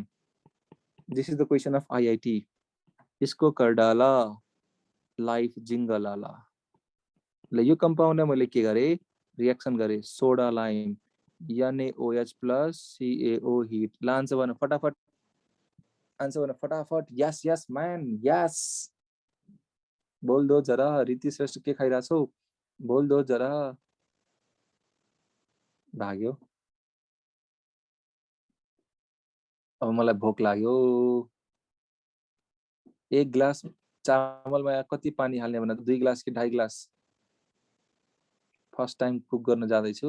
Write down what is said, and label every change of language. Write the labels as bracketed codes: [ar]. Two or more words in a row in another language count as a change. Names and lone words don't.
[en] This is the question of IIT. [hi] इसको करडाला लाइफ जिंगलाला। [ne] ल यो कम्पाउन्डलाई मैले के गरे? रिएक्सन गरे, [en] soda lime [ne] NaOH प्लस CaO हिट। ल आन्सर भन फटाफट, आन्सर भन फटाफट। [en] yes yes man, yes. [hi] बोल दो जरा, [ne] रीति श्रेष्ठ के खाइरहेछौ? [hi] बोल दो जरा। [ne] भाग्यो, अब मलाई भोक लाग्यो। एक ग्लास चामलमा कति पानी हाल्ने भन्दा 2 ग्लास कि 2.5 ग्लास? [en] first time [ne] कुक गर्न जाँदैछु।